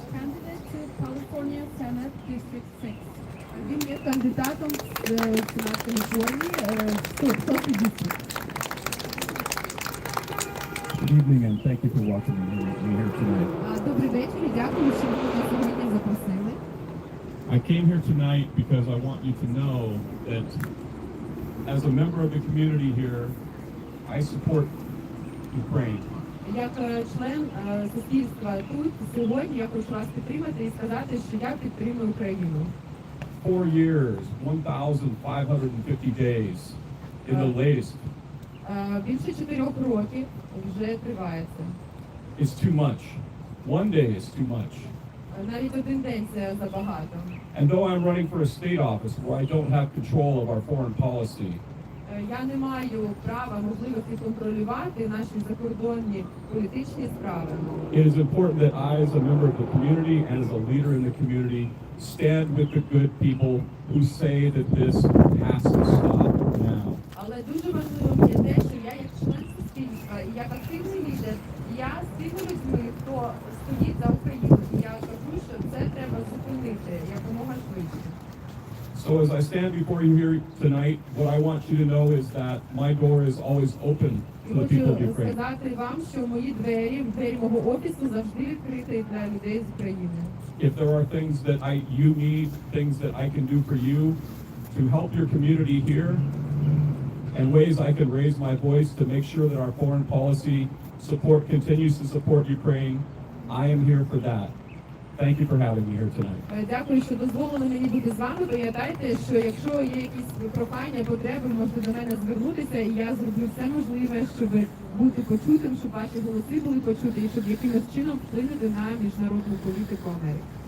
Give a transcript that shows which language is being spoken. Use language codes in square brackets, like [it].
[en] Candidate to California Senate District 6. [uk] Він є кандидатом з Сенат Каліфорнії, 6-й дистрикт. [en] Good evening and thank you for welcoming me here tonight. [uk] Добрий вечір і дякую, що ви мене сьогодні запросили. [en] I came here tonight because I want you to know that as a member of the community here, I support Ukraine. [uk] Як член суспільства тут сьогодні я хочу вас підтримати і сказати, що я підтримую Україну. [en] 4 years, 1,550 days in the latest [uk] Більше 4 років вже триває це. [en] is too much. One day is too much. [uk] Навіть один день це забагато. [en] And though I'm running for a state office where I don't have control of our foreign policy, [uk] Я не маю права, можливості контролювати наші закордонні політичні справи. [en] it is important that I, as a member of the community and as a leader in the community, stand with the good people who say that this has to stop now. [uk] Але дуже важливо є те, що я як член суспільства і як активний лідер, я з тими людьми, хто стоїть за Україну, і я кажу, що це треба зупинити якомога швидше. [en] So as I stand before you here tonight, what I want you to know is that my door is always open to the people of [uk] Хочу [en] Ukraine. [uk] сказати вам, що мої двері мого офісу завжди відкриті для людей з України. [en] If there are things that you need, things that I can do for you to help your community here, and ways I can raise my voice to make sure that our foreign policy support continues to support Ukraine, I am here for that. Thank you for having me here tonight. [uk] Дякую, що дозволили мені бути з вами. Пам'ятайте, що якщо є якісь прохання, потреби, можете до мене звернутися, і я зроблю все можливе, щоб бути почутим, щоб ваші голоси були почуті, і щоб якимось чином вплинути на міжнародну політику Америки.